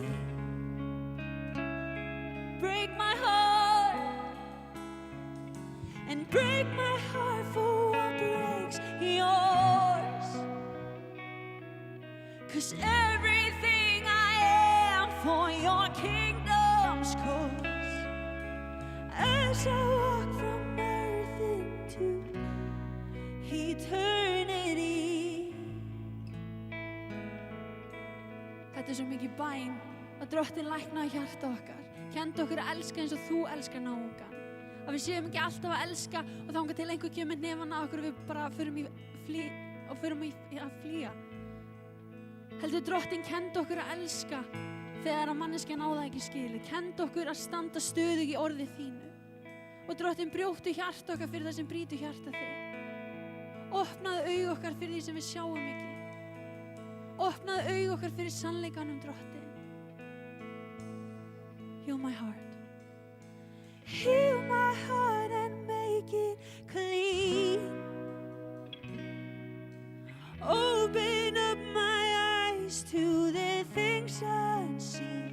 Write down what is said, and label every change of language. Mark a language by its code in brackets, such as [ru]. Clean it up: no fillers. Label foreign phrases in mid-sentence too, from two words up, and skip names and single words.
[en] Break my heart and break my heart for what breaks yours. 'Cause everything I am for your kingdom's cause. As I walk from earth into eternity. [is] Þetta er svo mikið bæn að Drottinn læknaði hjarta okkar. Kendi okkur að elska eins og þú elskar náungan. Að við séum ekki alltaf að elska og þangað til einhver kemur nefana okkur og við bara förum að flýja. Heldur Drottinn kendi okkur að elska þegar að manneskjan á það ekki skilið. Kendi okkur að standa stöðug í orði þínu. Og Drottinn brjóttu hjarta okkar fyrir það sem brýtur hjarta þig. Opnaðu augu okkar fyrir því sem við sjáum ekki. Opnaðu augu okkar fyrir sannleikanum, Drottinn. [en] Heal my heart. Heal my heart and make it clean. Open up my eyes to the things unseen.